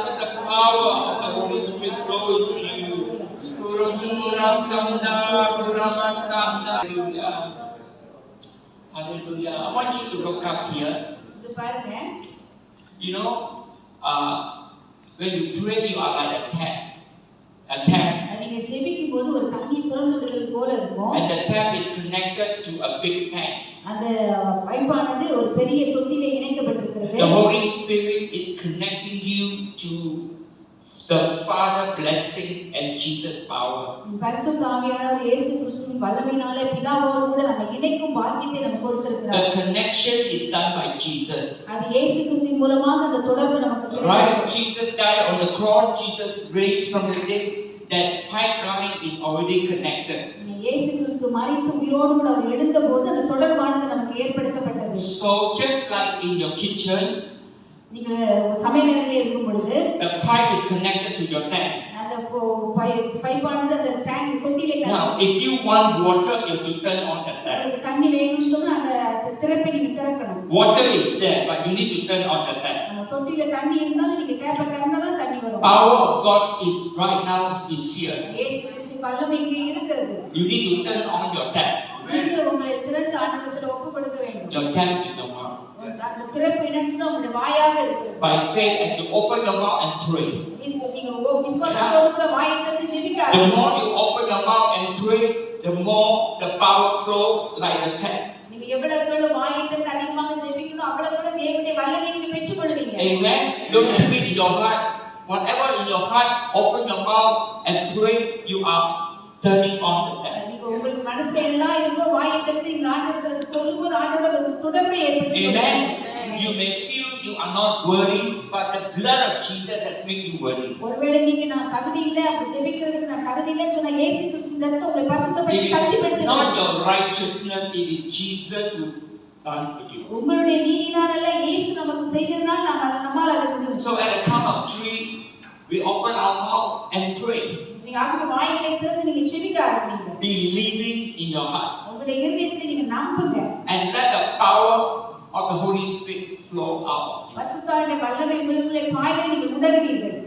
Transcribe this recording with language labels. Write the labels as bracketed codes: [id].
[en] Let the power of the Holy Spirit flow into you. Kurasanda, Kuramasanda. Hallelujah. Hallelujah. I want you to look up here. [ta] இது பாருங்க. [en] You know, when you pray, you are like a tap. A tap. [ta] நீங்க ஜெபிக்கும் போது ஒரு தண்ணி திறந்து விடுறது போல இருக்கும். [en] And the tap is connected to a big tank. [ta] அந்த பைப்பானது ஒரு பெரிய தொட்டியில இணைக்கப்பட்டிருக்கிறது. [en] The Holy Spirit is connecting you to the Father blessing and Jesus power. [ta] பரிசுத்த ஆவியானவர் இயேசு கிறிஸ்துவின் வல்லமையினாலே பிதாவோடு கூட நம்ம இணைக்கும் பாக்கியத்தை நமக்கு கொடுத்திருக்கிறார். [en] The connection is done by Jesus. [ta] அது இயேசு கிறிஸ்துவின் மூலமாக அந்த தொடர்பு நமக்கு கிடைக்கும். [en] Right, Jesus died on the cross, Jesus raised from the dead. That pipeline is already connected. [ta] இயேசு கிறிஸ்து மரித்து உயிரோடு கூட அவர் எழுந்தபோது அந்த தொடர்பானது நமக்கு ஏற்படுத்தப்பட்டது. [en] So just like in your kitchen, [ta] நீங்க சமையலறையிலே இருக்கும் பொழுது [en] the pipe is connected to your tank. [ta] அந்த பைப்பானது அந்த tank தொட்டியிலே [en] Now, if you want water, you have to turn on the tap. [ta] தண்ணி வேணும்னு சொன்னா அந்த திறப்பை நீங்க திறக்கணும். [en] Water is there, but you need to turn on the tap. [ta] தொட்டியில தண்ணி இருந்தாலும் நீங்க டேப்பை திறந்தா தான் தண்ணி வரும். [en] Power of God is right now is here. [ta] இயேசு கிறிஸ்துவின் வல்லமை இங்கே இருக்கிறது. [en] You need to turn on your tap. [ta] நீங்க உங்களை திறந்து ஆண்டவரிடத்தில் ஒப்பு கொடுக்க வேண்டும். [en] Your tap is your mouth. [ta] அந்த திறப்பு என்னன்னா உங்களுடைய வாயாக இருக்கு. [en] By faith, as you open your mouth and pray, [ta] நீங்க விசுவாசத்தோடு கூட வாயை திறந்து ஜெபிக்க [en] the more you open your mouth and pray, the more the power flow like a tap. [ta] நீங்க எவ்வளவு வாயை திறந்து அதிகமாக ஜெபிக்கணும் அவ்வளவு தேவனுடைய வல்லமையை நீங்க பெற்றுக்கொள்வீங்க. [en] Amen. Don't keep it in your heart. Whatever in your heart, open your mouth and pray. You are turning on the tap. [ta] நீங்க உங்களுக்கு மனசுல எல்லாம் இருக்கோ வாயை திறந்து இந்த ஆண்டவரிடத்தில் சொல்லும்போது ஆண்டவரோட தொடர்பை ஏற்படுத்துவீங்க. [en] Amen. You may feel you are not worthy, but the blood of Jesus has made you worthy. [ta] ஒருவேளை நீங்க நான் தகுதி இல்ல அப்படி ஜெபிக்கிறதுக்கு நான் தகுதி இல்லன்னு சொன்னா இயேசு கிறிஸ்துவின் ரத்தம் உங்களை [en] It [ta] பரிசுத்தப்படுத்தி [en] is [ta] தகுதிப்படுத்தும். [en] not your righteousness, it is Jesus who done for you. [ta] உங்களுடைய நீதியினால் அல்ல இயேசு நமக்கு செய்ததனால் நம்மால் அதை முடியும். [en] So at the count of 3, we open our mouth and pray, [ta] நீங்க ஆகவே வாயை திறந்து நீங்க ஜெபிக்க ஆரம்பிங்க. [en] believing in your heart, [ta] உங்களுடைய இருதயத்தில் நீங்க நம்புங்க. [en] and let the power of the Holy Spirit flow out of you. [ta] பரிசுத்தாவிய வல்லமை உங்களுக்குள்ளே பாய்வதை நீங்க உணர்வீர்கள்.